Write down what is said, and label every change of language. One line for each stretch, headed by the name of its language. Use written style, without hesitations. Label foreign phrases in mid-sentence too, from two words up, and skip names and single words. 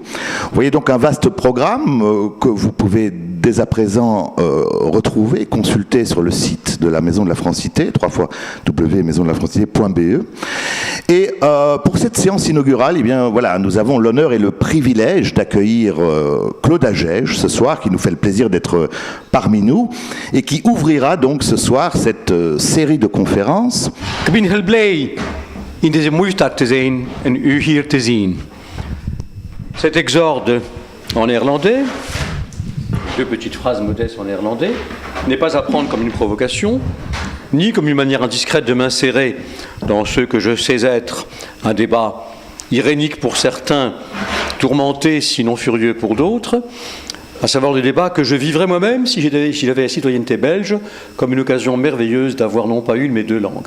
French: Vous voyez donc un vaste programme que vous pouvez dès à présent retrouver, consulter sur le site de la Maison de la Francité, www.maisondelafrancité.be. Et pour cette séance inaugurale, eh bien, voilà, nous avons l'honneur et le privilège d'accueillir Claude Agege ce soir, qui nous fait le plaisir d'être parmi nous, et qui ouvrira donc ce soir cette série de conférences.
Dutch: Ik ben heel blij in deze moeistad te zijn en u hier te zien.
French: Cet exorde en néerlandais, deux petites phrases modestes en néerlandais, n'est pas à prendre comme une provocation, ni comme une manière indiscrète de m'insérer dans ce que je sais être un débat irénique pour certains, tourmenté sinon furieux pour d'autres, à savoir le débat que je vivrais moi-même si j'avais la citoyenneté belge comme une occasion merveilleuse d'avoir non pas une mais deux langues.